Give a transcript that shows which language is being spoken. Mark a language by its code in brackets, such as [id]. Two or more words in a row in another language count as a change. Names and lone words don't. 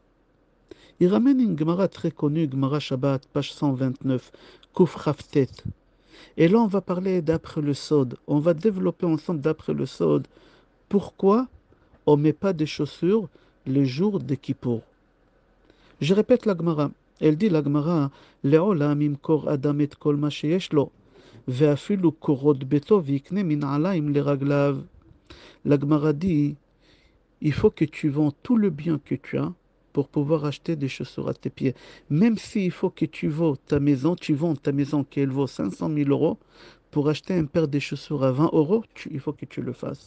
[fr] Il ramène une Gemara très connue, Gemara Shabbat, page 129, Kuf Chaftet. Et là, on va parler d'après le Sod. On va développer ensemble d'après le Sod pourquoi on ne met pas des chaussures les jours de Kippour. Je répète la Gemara. Elle dit la Gemara, [he] לעולם ימכור אדם את כל מה שיש לו ואפילו קורות ביתו ויקנה מנעלים לרגליו. [fr] La Gemara dit, il faut que tu vends tout le bien que tu as pour pouvoir acheter des chaussures à tes pieds. Même s'il faut que tu vends ta maison qu'elle vaut 500 000 euros pour acheter un paire de chaussures à 20 euros, il faut que tu le fasses.